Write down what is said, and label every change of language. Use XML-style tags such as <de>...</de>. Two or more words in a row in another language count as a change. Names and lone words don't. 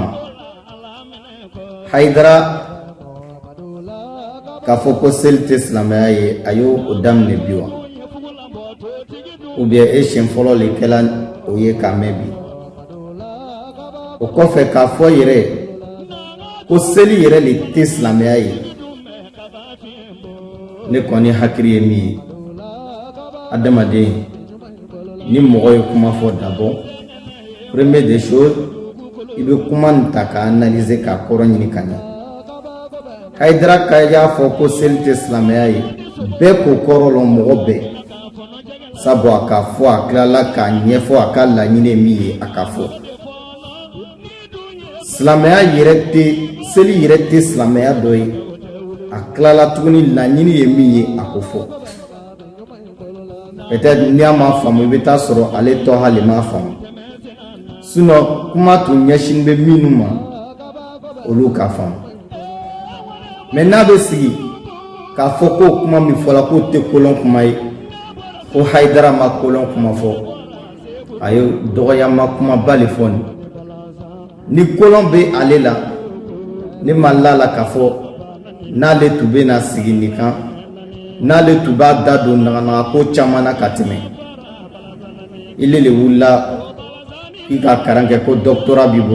<bm>Haidara k'a fɔ ko seli tɛ silamɛya ye a y'o daminɛ bi wa</bm> <fr>ou bien</fr> <bm>siɲɛ fɔlɔ de kɛla o ye k'a mɛn bi o kɔfɛ k'a fɔ yɛrɛ ko seli yɛrɛ de tɛ silamɛya ye ne kɔni hakili ye min ye adamaden ni mɔgɔ ye kuma fɔ</bm> <fr>d'abord première des choses</fr> <bm>i bɛ kuma nin ta k'a analyser k'a kɔrɔ ɲini ka ɲɛ. Haidara ka y'a fɔ ko seli tɛ silamɛya ye bɛɛ k'o kɔrɔ lɔn mɔgɔ bɛɛ sabu a k'a fɔ a tilala k'a ɲɛfɔ a ka laɲini ye min ye a ka fɔ silamɛya yɛrɛ tɛ seli yɛrɛ tɛ silamɛya dɔ ye a tilala tuguni laɲini ye min ye a ko fɔ peut-être n'i a ma faamu i bɛ taa sɔrɔ ale Toha le m'a faamu sinon kuma tun ɲɛsin bɛ minnu ma olu ka faamu mais n'a bɛ sigi k'a fɔ ko kuma min fɔla k'o tɛ kolon kuma ye ko Haidara ma kolon kuma fɔ a ye dɔgɔyama kumaba le fɔ ni kolon bɛ ale la ne ma lala k'a fɔ n'ale tun bɛ na sigi nin kan n'ale tun b'a da don naganaga ko caman na ka tɛmɛ ile le wulila i ka kalan kɛ ko doctorat b'i</bm>